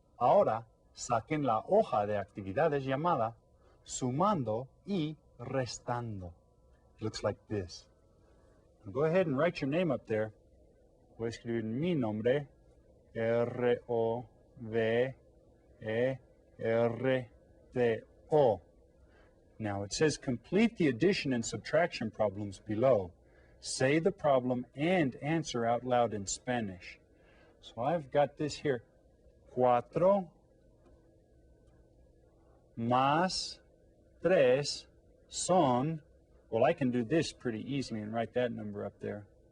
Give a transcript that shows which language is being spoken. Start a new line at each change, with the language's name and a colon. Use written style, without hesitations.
Spanish: Ahora saquen la hoja de actividades llamada sumando y restando.
English: It looks like this. Go ahead and write your name up there.
Spanish: Voy a escribir mi nombre, R-O-V-E-R-T-O.
English: Now it says complete the addition and subtraction problems below. Say the problem and answer out loud in Spanish. So I've got this here.
Spanish: 4 más 3 son,
English: well, I can do this pretty easily and write that number up there.